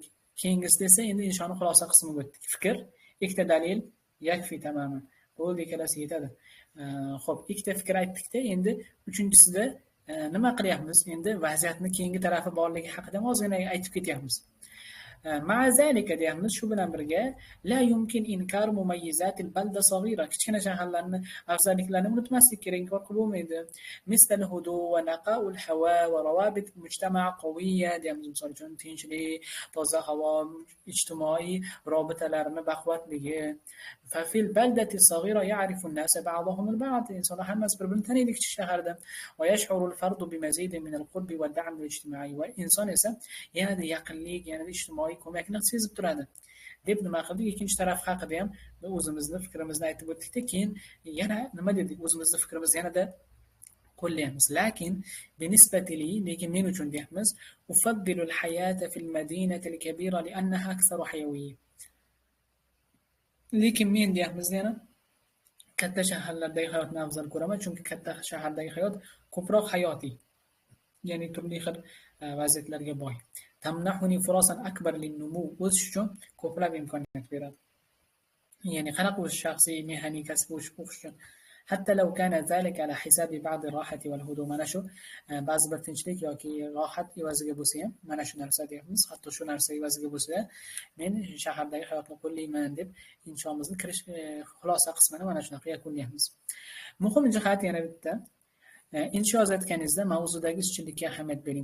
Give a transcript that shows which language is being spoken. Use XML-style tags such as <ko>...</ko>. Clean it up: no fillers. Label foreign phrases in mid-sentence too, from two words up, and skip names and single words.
<uz>Keyingisi esa endi inshoni xulosa qismiga o'tdik. Fikr, ikkita dalil</uz> <ar>يكفي تماما.</ar> <uz>Bo'ldi, ikkalasi yetadi. Xo'p, ikkita fikr aytdik-da, endi uchinchisida nima qilyapmiz? Endi vaziyatni keyingi tarafi borligi haqida ozgina aytib ketyapmiz.</uz> <ar>مع ذلك</ar> <uz>deyapmiz shu bilan birga</uz> <ar>لا يمكن إنكار مميزات بلدة صغيرة</ar> <uz>kichkina shaharlarni afzalliklarini unutmaslik kerak, inkor qilib bo'lmaydi.</uz> <ar>مثل الهدوء ونقاء الهواء وروابط مجتمع قوية</ar> <uz>deyapmiz, misol uchun tinchlik, toza havo, ijtimoiy robitalarni baquvvatligi.</uz> <ar>ففي البلدة الصغيرة يعرف الناس بعضهم البعض,</ar> <uz>insonlar hammasi bir-birini taniydi kichik shaharda.</uz> <ar>ويشعر الفرد بمزيد من القرب والدعم الاجتماعي,</ar> <uz>va inson esa yanada yaqinlik, yanada ijtimoiy ko'makni sezib turadi deb nima qildik. Ikkinchi taraf haqida ham o'zimizni fikrimizni aytib o'tdikda, keyin yana nima dedik, o'zimizni fikrimizni yanada qo'llaymiz. lekin men uchun deyapmiz,</uz> <ar>أفضل الحياة في المدينة الكبيرة لأنها أكثر حيوية.</ar> <uz>Lekin men deyapmiz yana katta shaharlardagi hayotni afzal ko'raman, chunki katta shahardagi hayot ko'proq hayotiy, ya'ni turli xil vaziyatlarga boy.</uz> <ar>تمنحني فرصا أكبر للنمو,</ar> <uz>o'sish uchun ko'plab imkoniyat beradi. Ya'ni qanaqa o'sish, shaxsiy, mehaniy, kasbiy o'qish uchun.</uz> <ar>حتى لو كان ذلك على حساب بعض الراحة والهدوء,</ar> <uz>mana shu ba'zi bir tinchlik yoki rohat evaziga bo'lsa ham, mana shu narsa deyapmiz, hatto shu narsa evaziga bo'lsa, men shahardagi hayotni qo'llayman deb inshomizni kirish xulosa qismini mana shunaqa yakunlaymiz. Muhim jihat yana bitta, insho yozayotganingizda mavzudagi izchillikka ahamiyat bering.</uz>